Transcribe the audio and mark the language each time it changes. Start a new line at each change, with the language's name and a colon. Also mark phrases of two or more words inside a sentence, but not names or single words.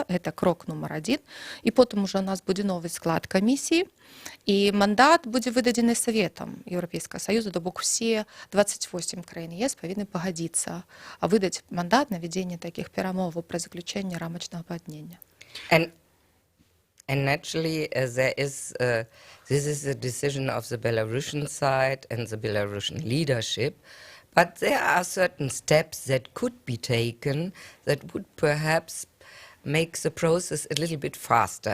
Belarusian: Гэта крок нумар 1. І потым ужо у нас будзе новы склад камісіі, і мандат будзе выдадзены Саветам Еўрапейскага Саюза, то бок усе 28 краін ЕС павінны пагадзіцца выдаць мандат на вядзенне такіх перамоваў пра заключэнне рамачнага пагаднення.
English: And naturally, this is a decision of the Belarusian side and the Belarusian leadership, but there are certain steps that could be taken that would perhaps make the process a little bit faster.